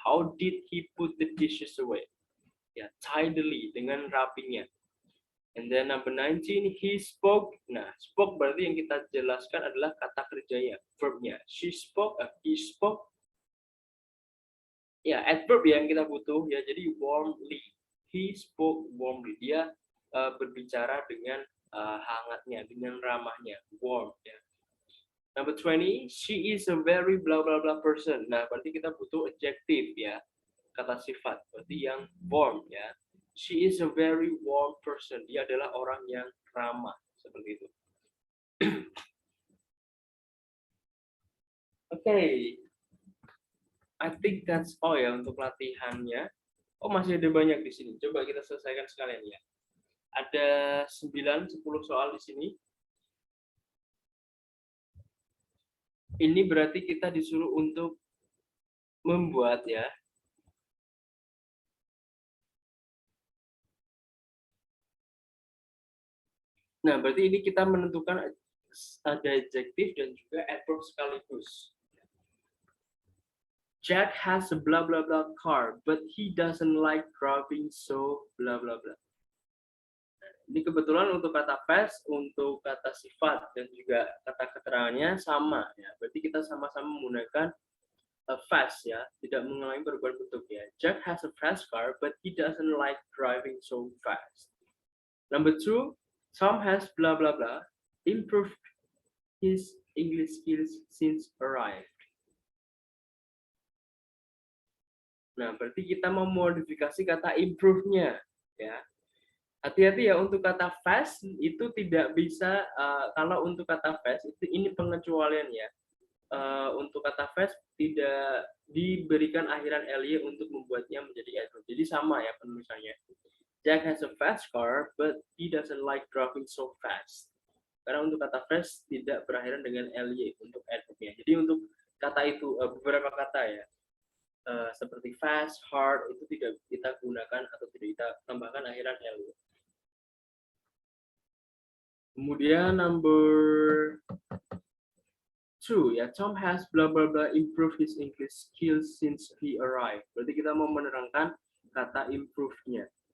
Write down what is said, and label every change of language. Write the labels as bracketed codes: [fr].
[en] How did he put the dishes away? [id] Ya, tidily, dengan rapinya. [en] And then number 19, he spoke. [id] Nah, spoke berarti yang kita jelaskan adalah kata kerjanya, verbnya. [en] She spoke, he spoke. [id] Ya, adverb yang kita butuh ya. Jadi warmly. [en] He spoke warmly. [id] Dia berbicara dengan hangatnya, dengan ramahnya, warm ya. [en] Number 20, she is a very blah blah blah person. [id] Nah, berarti kita butuh adjective ya, kata sifat. Berarti yang warm ya. [en] She is a very warm person. [id] Dia adalah orang yang ramah, seperti itu. [en] Okay, I think that's all [id] ya untuk latihannya. Oh, masih ada banyak di sini. Coba kita selesaikan sekalian ya. Ada 9-10 soal di sini. Ini berarti kita disuruh untuk membuat ya. Nah, berarti ini kita menentukan ada adjektif dan juga adverb sekaligus. [en] Jack has a blah blah blah car, but he doesn't like driving so blah blah blah. [id] Ini kebetulan untuk kata fast, untuk kata sifat dan juga kata keterangannya sama ya. Berarti kita sama-sama menggunakan fast ya, tidak mengalami perubahan bentuk ya. [en] Jack has a fast car, but he doesn't like driving so fast. Number 2, Tom has blah blah blah improved his English skills since arrived. [id] Nah, berarti kita memodifikasi kata improve-nya ya. Hati-hati ya untuk kata fast itu tidak bisa kalau untuk kata fast itu ini pengecualian ya. Untuk kata fast tidak diberikan akhiran ly untuk membuatnya menjadi adverb. Jadi sama ya penulisannya. [en] Jack has a fast car, but he doesn't like driving so fast. [id] Karena untuk kata fast tidak berakhiran dengan ly untuk adverbnya. Jadi untuk kata itu beberapa kata ya, seperti fast, hard itu tidak kita gunakan atau tidak kita tambahkan akhiran ly. Kemudian [en] number 2 ya, Tom has blah blah blah improved his English skills since he arrived. [id] Berarti kita mau menerangkan kata improve-nya.